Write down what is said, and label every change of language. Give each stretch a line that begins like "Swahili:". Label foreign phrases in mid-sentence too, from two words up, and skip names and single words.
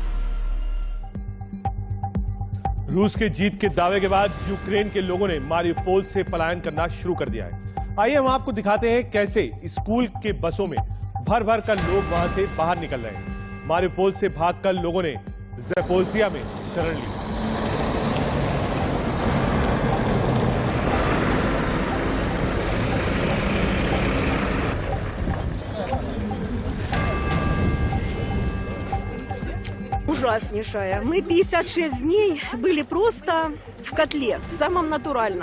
Hindi: रूस के जीत के दावे के बाद यूक्रेन के लोगों ने मारियुपोल से पलायन करना शुरू कर दिया है। आइए हम आपको दिखाते हैं कैसे स्कूल के बसों में भर भर कर लोग वहां से बाहर निकल रहे हैं। मारियुपोल से भागकर लोगों ने ज़पोरिज़िया में शरण ली।
Russian: Ужаснейшая. Мы 56 дней были просто в котле, в самом натуральном.